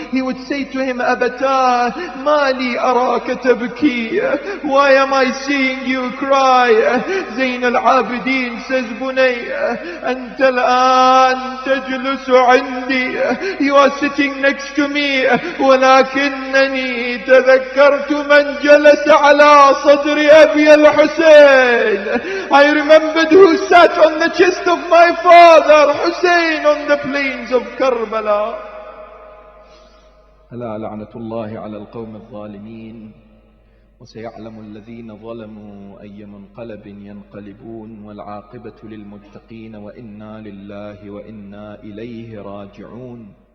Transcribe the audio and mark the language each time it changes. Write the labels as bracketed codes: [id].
[en] He would say to him, [ar] Abata, mali araka tabki. [en] Why am I seeing you cry? Zayn al-Abidin says, [ar] Bunayya, anta al-an tajlusu indi. [en] You are sitting next to me. [ar] ولكنني تذكرت من جلس على صدر أبي الحسين. [en] I remembered who sat on the chest of my father Hussein on the plains of Karbala. [ar] ألا لعنة الله على القوم الظالمين وسيعلم الذين ظلموا أي منقلب ينقلبون والعاقبة للمتقين وإنا لله وإنا إليه راجعون.